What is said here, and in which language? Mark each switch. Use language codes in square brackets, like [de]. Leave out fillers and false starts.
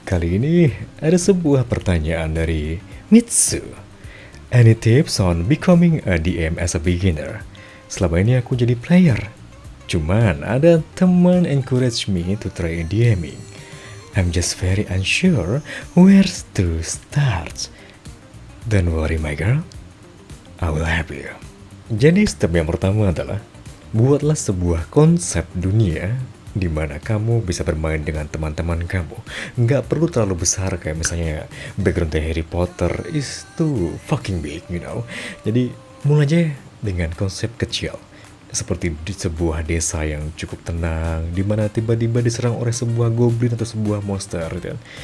[id] Kali ini ada sebuah pertanyaan dari Mitsu. [en] Any tips on becoming a DM as a beginner? [id] Selama ini aku jadi player. [en] Cuman ada teman encourage me to try DMing. I'm just very unsure where to start. Don't worry my girl, I will help you. [id] Jadi step yang pertama adalah buatlah sebuah konsep dunia di mana kamu bisa bermain dengan teman-teman kamu. Nggak perlu terlalu besar kayak misalnya background dari Harry Potter is too fucking big, you know. Jadi mulai aja dengan konsep kecil. Seperti di sebuah desa yang cukup tenang, di mana tiba-tiba diserang oleh sebuah goblin atau sebuah monster gitu.